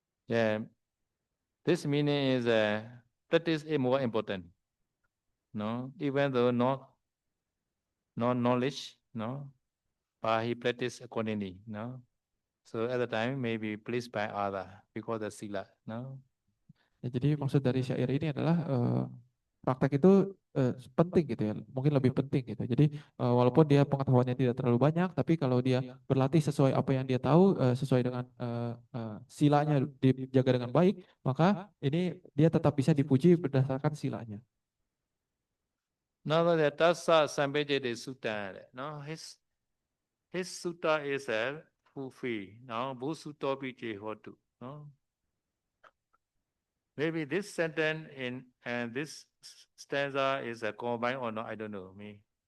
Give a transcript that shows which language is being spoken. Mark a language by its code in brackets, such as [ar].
[en] Yeah, this meaning is practice is more important. No, even though not knowledge, no, but he practice accordingly. No, so at the time maybe pleased by other because the sila. No. [id] Ya, jadi maksud dari syair ini adalah praktek itu penting gitu ya, mungkin lebih penting gitu. Jadi walaupun dia pengetahuannya tidak terlalu banyak, tapi kalau dia berlatih sesuai apa yang dia tahu, sesuai dengan silanya dijaga dengan baik, maka ini dia tetap bisa dipuji berdasarkan silanya. [en] Now that Tassa Sambhajade Sutta, no, his sutta is a fulfill. No, [pi] Bhusutopi Jehotu. [en] No. Maybe this sentence in and this stanza is a combined or not, I don't know. Me.